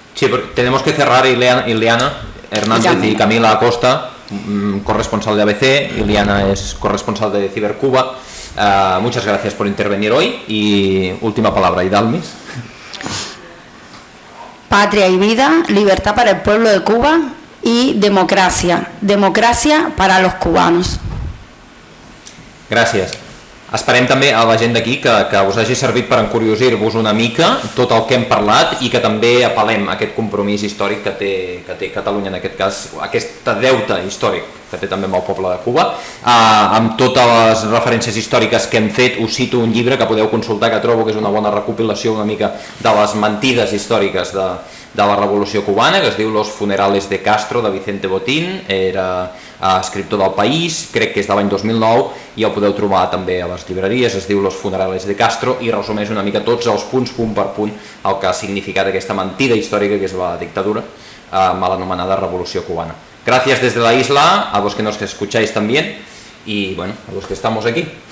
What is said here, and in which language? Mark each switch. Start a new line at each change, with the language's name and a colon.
Spanish: Sí, tenemos que cerrar. Ileana Hernández y Camila Acosta, corresponsal de ABC, Ileana es corresponsal de Cibercuba. Muchas gracias por intervenir hoy, y última palabra, Idalmis. Patria y vida, libertad para el pueblo de Cuba y democràcia para los cubanos.
Catalan: Gràcies. Esperem també a la gent d'aquí que us hagi servit per encuriosir-vos una mica tot el que hem parlat, i que també apel·lem a aquest compromís històric que té Catalunya, en aquest cas, aquest deute històric que té també amb el poble de Cuba. Amb totes les referències històriques que hem fet, us cito un llibre que podeu consultar, que trobo que és una bona recopilació una mica de les mentides històriques de la Revolució Cubana, que es diu Los funerales de Castro, de Vicente Botín. Era escriptor del País, crec que és de l'any 2009, i el podeu trobar també a les llibreries. Es diu Los funerales de Castro i resumeix una mica tots els punts, punt per punt, el que ha significat aquesta mentida històrica que és la dictadura, mal anomenada Revolució Cubana.
Spanish: Gracias desde la isla a los que nos escucháis también, y bueno, a los que estamos aquí.